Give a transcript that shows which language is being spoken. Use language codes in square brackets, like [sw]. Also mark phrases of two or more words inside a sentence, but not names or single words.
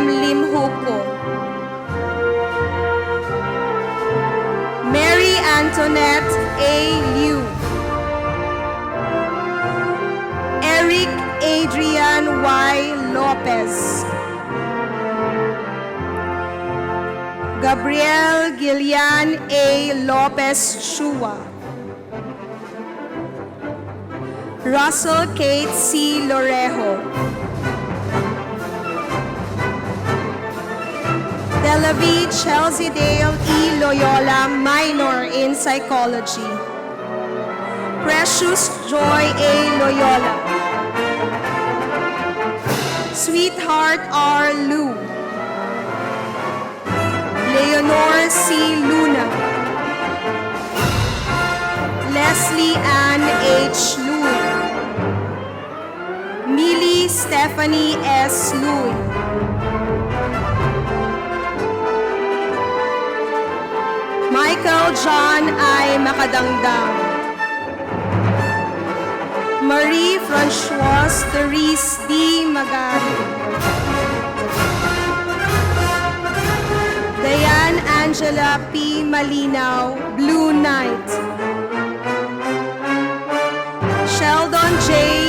[en] Limhuko. Mary Antoinette A. Liu. Eric Adrian Y. Lopez. Gabriel Gillian A. Lopez Chua. Russell Kate C. Lorejo. Delavi Chelsea Dale E. Loyola, minor in psychology. Precious Joy A. Loyola. Sweetheart R. Lu. Leonor C. Luna. Leslie Ann H. Louis. Millie Stephanie S. Louis. Michael John I. Makadangdang. Marie Francoise Therese D. Magari. Diane Angela P. Malinaw, Blue Knight. Sheldon J.